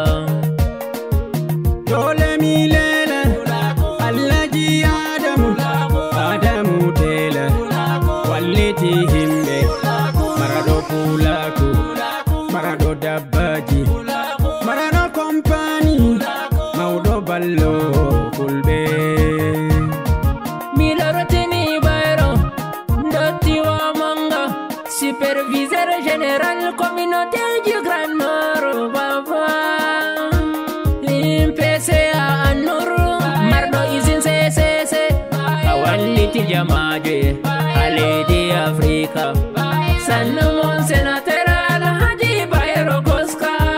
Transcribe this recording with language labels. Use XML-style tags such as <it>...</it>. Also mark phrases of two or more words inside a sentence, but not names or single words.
<ff>dole mi lela alhaji adamu tela walliti himɓe marado pulaku marado dabbaji marado kompani mawɗo ballo fulɓe mi lorotini bayro dottiwa manga</ff> <fr>superviseur général communauté du grand nord</fr> <ff>baba PCA annuru marɗo usine CCC awalliti jamaje haledi africa sannu</ff> <fr>mon sénateur</fr> <ff>alhaji bayro koska</ff>